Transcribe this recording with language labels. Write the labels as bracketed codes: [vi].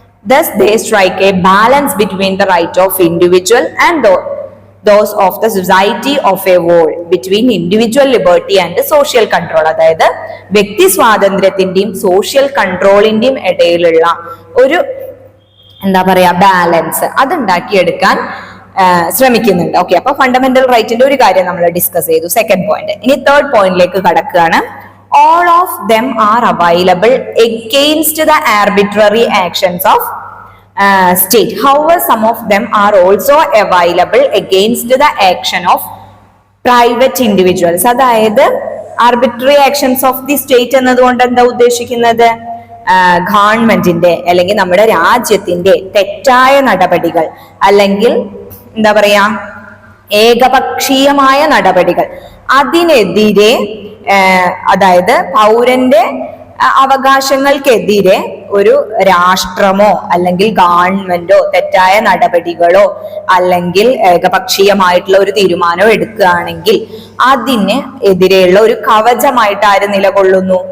[en] Thus they strike a balance between the right of individual and those of the society of a whole, between individual liberty and social control. [ml] അതായത് വ്യക്തി സ്വാതന്ത്ര്യത്തിന്റെയും social കൺട്രോളിന്റെയും ഇടയിലുള്ള ഒരു എന്താ പറയാ balance അതുണ്ടാക്കിയെടുക്കാൻ ശ്രമിക്കുന്നുണ്ട്. Okay, അപ്പൊ fundamental റൈറ്റിന്റെ ഒരു കാര്യം നമ്മൾ ഡിസ്കസ് ചെയ്തു. Second point. ഇനി തേർഡ് പോയിന്റിലേക്ക് കടക്കുകയാണ്. [en] All of them are available against the arbitrary actions of state. However, some of them are also available against the action of private individuals. [ml] അതായത് arbitrary actions of the state എന്നതുകൊണ്ട് എന്താ ഉദ്ദേശിക്കുന്നത്? ഗവൺമെന്റിന്റെ അല്ലെങ്കിൽ നമ്മുടെ രാജ്യത്തിന്റെ തെറ്റായ നടപടികൾ അല്ലെങ്കിൽ എന്താ പറയാ ഏകപക്ഷീയമായ നടപടികൾ അതിനെതിരെ, അതായത് പൗരന്റെ അവകാശങ്ങൾക്കെതിരെ ഒരു രാഷ്ട്രമോ അല്ലെങ്കിൽ ഗവൺമെന്റോ തെറ്റായ നടപടികളോ അല്ലെങ്കിൽ ഏകപക്ഷീയമായിട്ടുള്ള ഒരു തീരുമാനമോ എടുക്കുകയാണെങ്കിൽ അതിന് എതിരെയുള്ള ഒരു കവചമായിട്ട് ആര് നിലകൊള്ളുന്നു?